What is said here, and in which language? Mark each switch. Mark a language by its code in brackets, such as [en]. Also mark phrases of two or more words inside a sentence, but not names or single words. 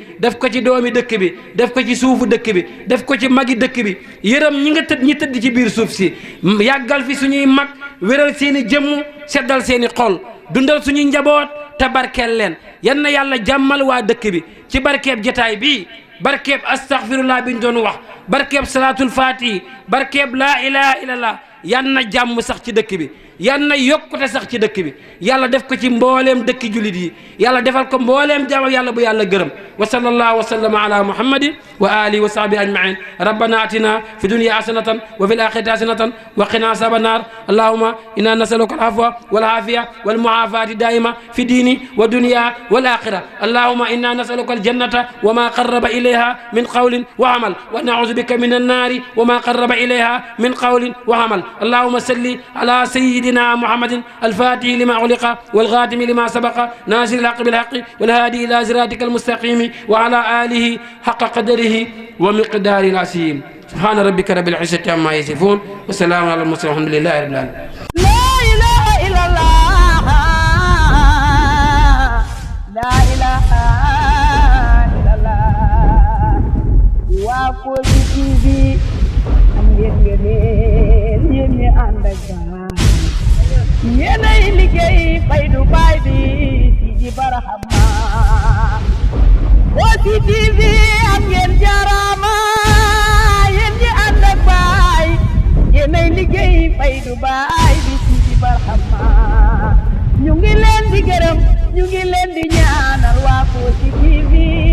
[wo] def ko ci doomi dëkk bi def ko ci suufu dëkk bi def ko ci magi dëkk bi yërëm ñi tëdd ci biir suuf si yàggal fi suñuy mag wéral seeni jëmm seddal seeni xol dundal suñuy njaboot te barkeel leen yan na yàlla jàmmal waa dëkk bi ci barkeeb jataay bii barkeeb astaghfirullah bi ñu doon wax barkeeb [ar] صلاة الفاتح [wo] barkeeb [ar] لا إله إلا الله [wo] yan na jàmm sax ci dëkk bi yan na yokkute sax ci dëkk bi yàlla def ko ci mbooleem dëkki julit yi yàlla defal ko mbooleem jaamam yàlla bu yàlla gërëm [ar] وصلى الله وسلم على محمد وعلى آله وصحبه أجمعين ربنا آتنا في الدنيا حسنة وفي الآخرة حسنة وقنا عذاب النار اللهم إنا نسألك العفو والعافية والمعافاة الدائمة في الدين والدنيا والآخرة اللهم إنا نسألك الجنة وما قرب إليها من قول وعمل ونعوذ بك من النار وما قرب إليها من قول وعمل اللهم صل على سيدنا محمد الفاتح لما علق والغاتم لما سبق ناصر الحق بالحق والهادي إلى صراطك المستقيم وعلى آله حق قدره ومقدار العظيم سبحان ربك رب العزة عما يصفون والسلام على المرسلين والحمد لله رب العالمين لا إله إلا الله لا إله إلا الله وقل في [wo] yéenay liggéey Faydu Baay bi Sidi Barhama Kossy TV am ngeen jaaraama yéen ñi ànd ak baay yéenay liggéey Faydu Baay bi Sidi Barhama ñu ngi leen di gërëm ñu ngi leen di ñaanal waa Kossy TV